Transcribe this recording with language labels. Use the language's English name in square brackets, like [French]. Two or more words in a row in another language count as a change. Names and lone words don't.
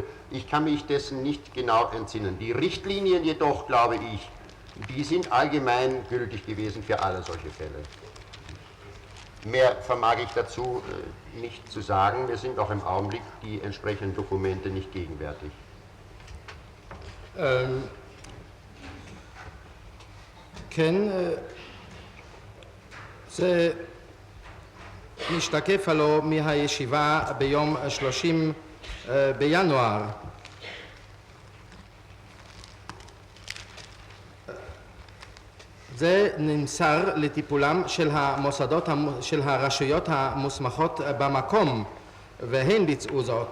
[German] Ich kann mich dessen nicht genau entsinnen. Die Richtlinien jedoch, glaube ich, die sind allgemein gültig gewesen für alle solche Fälle. Mehr vermag ich dazu nicht zu sagen. Mir sind auch im Augenblick die entsprechenden Dokumente nicht gegenwärtig. [Hebrew] כן, זה משתקף הלא מהישיבה ביום 30 בינואר. זה נמסר לטיפולם של המוסדות, של הרשויות המוסמכות במקום, והן ביצעו זאת.